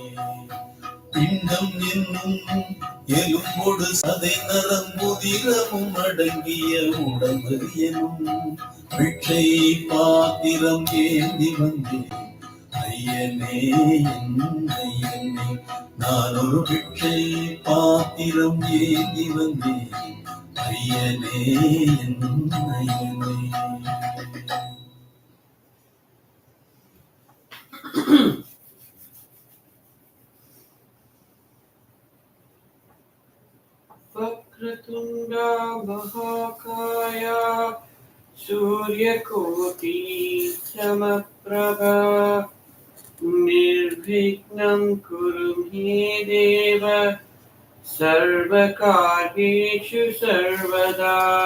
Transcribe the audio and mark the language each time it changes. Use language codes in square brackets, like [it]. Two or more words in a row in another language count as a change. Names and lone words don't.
[ta] பிண்டம் என்னும் எலும்பொடு சதை நரம்புதிரமும் அடங்கிய உடம்பு எனும் பிச்சை பாத்திரம் ஏந்தி வந்தேன் ஐயனே ஐயனே. நான் ஒரு பிச்சை பாத்திரம் ஏந்தி வந்தேன் ஐயனே ஐயனே. [sa] वक्रतुण्ड महाकाय सूर्यकोटि समप्रभ निर्विघ्नं कुरु मे देव सर्वकार्येषु सर्वदा.